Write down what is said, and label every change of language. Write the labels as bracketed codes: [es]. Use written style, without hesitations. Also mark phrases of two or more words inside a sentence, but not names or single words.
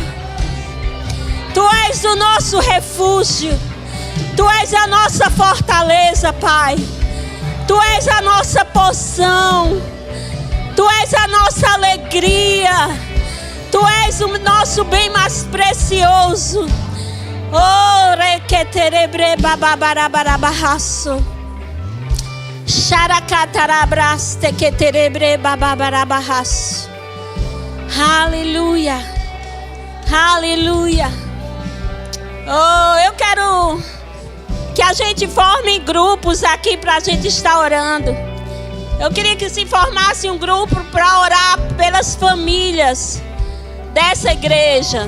[pt] Tu és o nosso refúgio. Tu és a nossa fortaleza, Pai. Tu és a nossa porção. Tu és a nossa alegria. Tu és o nosso bem mais precioso. Oh, requeterebre bababarabahasso. Xaracatarabraste queterebre bababarabahasso. Aleluia. Aleluia. Oh, eu quero que a gente forme grupos aqui para a gente estar orando. Eu queria que se formasse um grupo para orar pelas famílias dessa igreja.